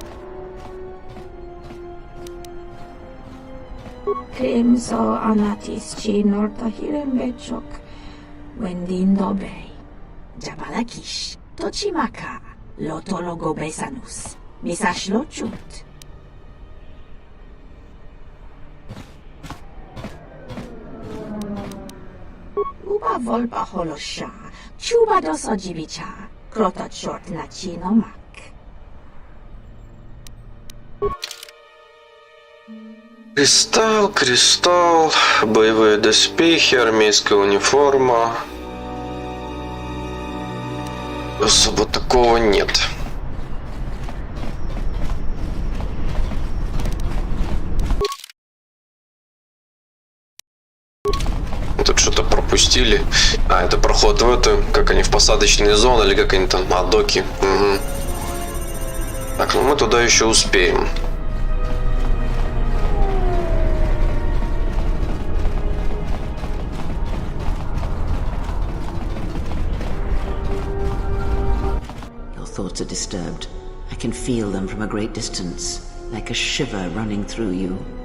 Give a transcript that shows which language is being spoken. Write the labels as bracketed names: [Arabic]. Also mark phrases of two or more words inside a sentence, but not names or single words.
[Russian] Crimso anatis chinorta hirembechok, wendindo bay, jabalakish, tochimaka, lotologo besanus, misashlochut. Uba volba holosha, chuba dos ojibicha, krota short na chino mak. Кристалл, боевые доспехи, армейская униформа. Особо такого нет. Тут что-то пропустили. А, это проход в эту, как они, в посадочные зоны, или как они там, на доки. Угу. Так, ну мы туда еще успеем. [English] Thoughts are disturbed. I can feel them from a great distance, like a shiver running through you.